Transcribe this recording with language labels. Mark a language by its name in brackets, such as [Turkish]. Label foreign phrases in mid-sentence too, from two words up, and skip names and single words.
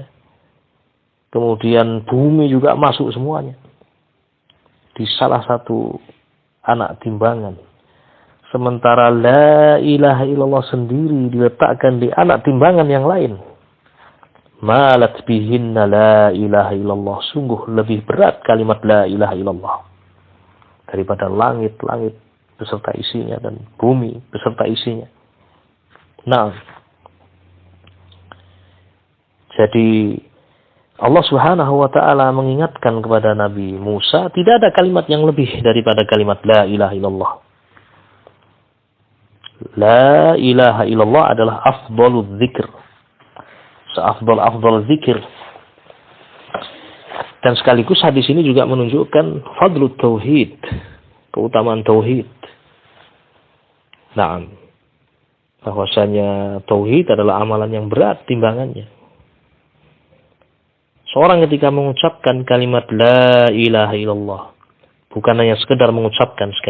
[Indonesian] Kemudian bumi juga masuk semuanya di salah satu anak timbangan. Sementara [Arabic] لا إله إلا الله [Indonesian] sendiri diletakkan di anak timbangan yang lain. [Arabic] مالت بهن لا إله إلا الله. [Indonesian] Sungguh lebih berat kalimat [Arabic] لا إله إلا الله [Indonesian] daripada langit-langit beserta isinya dan bumi beserta isinya. Nah, jadi Allah [Arabic] سبحانه وتعالى [Indonesian] mengingatkan kepada Nabi Musa, tidak ada kalimat yang lebih daripada kalimat [Arabic] لا إله إلا الله. لا إله إلا الله adalah أفضل الذكر. [Indonesian] Seafdal zikir. Dan sekaligus hadis ini juga menunjukkan [Arabic] فضل التوحيد, [Indonesian] keutamaan tauhid. Nah, bahwasanya tauhid adalah amalan yang berat timbangannya. Seorang ketika mengucapkan kalimat [Arabic] لا إله إلا الله, [Indonesian] bukan hanya sekedar mengucapkan sekali